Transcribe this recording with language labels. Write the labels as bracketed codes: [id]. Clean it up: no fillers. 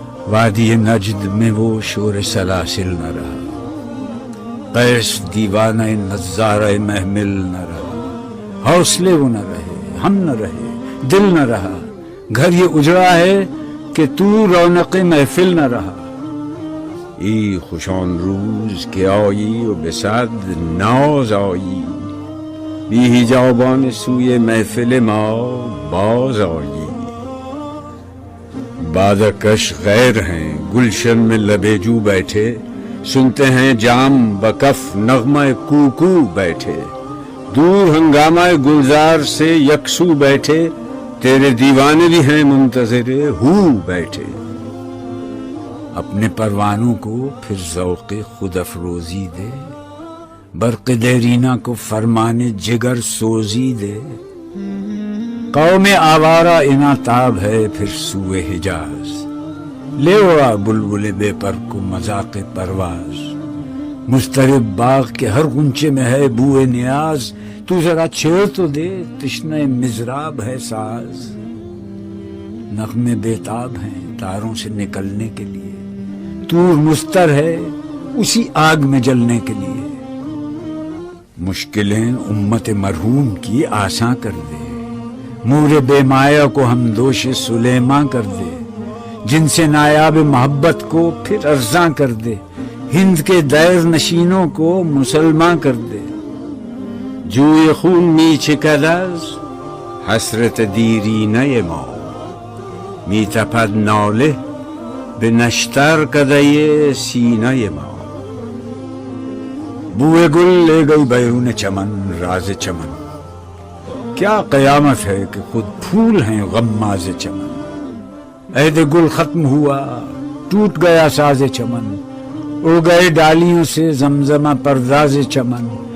[ur] وادی نجد میں وہ شور سلاسل نہ رہا، قیس دیوانہ نظارہ محمل نہ رہا، حوصلے وہ نہ رہے، ہم نہ رہے، دل نہ رہا، گھر یہ اجڑا ہے کہ تو رونق محفل نہ رہا۔ [fa] ای خوشان روز که آیی و به صد ناز آیی، بی حجابان سوی محفل ما باز آیی. [ur] بادکش غیر ہیں گلشن میں لبیجو بیٹھے، سنتے ہیں جام بکف نغمہ کوکو بیٹھے، دور ہنگامہ گلزار سے یکسو بیٹھے، تیرے دیوانے بھی ہیں منتظر ہو بیٹھے. اپنے پروانوں کو پھر ذوق خود افروزی دے، برق دیرینہ کو فرمان جگر سوزی دے. قوم آوارہ اناتاب ہے پھر سوئے حجاز، لے اڑا بلبل بے پر کو مذاق پرواز. مضطرب باغ کے ہر غنچے میں ہے بوئے نیاز، تو ذرا چھیڑ تو دے تشنہ مضراب ہے ساز. نغمے بیتاب ہیں تاروں سے نکلنے کے لیے، طور مستر ہے اسی آگ میں جلنے کے لیے. مشکلیں امت مرحوم کی آساں کر دے، مور بے مایا کو ہم دوش سلیماں کر دے. جن سے نایاب محبت کو پھر ارزاں کر دے، ہند کے دیر نشینوں کو مسلمان کر دے. [fa] جوی خون می چکد از حسرت دیرینه ما، می تپد ناله به نشتر کده سینه ما. [ur] بوئے گل لے گئی بیرون چمن راز چمن، کیا قیامت ہے کہ خود پھول ہیں غماز چمن. عہد گل ختم ہوا ٹوٹ گیا ساز چمن، اڑ گئے ڈالیوں سے زمزمہ پرداز چمن.